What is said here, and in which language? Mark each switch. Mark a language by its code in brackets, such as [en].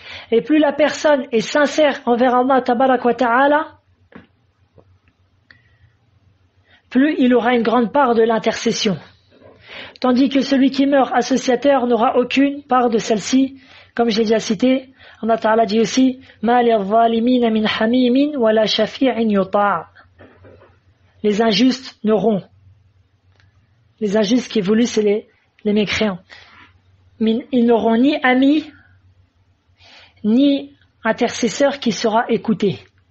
[fr] Et plus la personne est sincère envers Allah Tabarak wa Ta'ala, plus il aura une grande part de l'intercession. Tandis que celui qui meurt associateur n'aura aucune part de celle-ci, comme j'ai déjà cité. Allah Ta'ala dit aussi, [ar] مَا لِلظَّالِمِينَ مِنْ حَمِيمٍ وَلَا شَفِيعٍ يُطَاعٍ. [fr] Les injustes n'auront. Les injustes qui voulaient, c'est les mécréants. Mais ils n'auront ni amis, ni intercesseur qui sera écouté.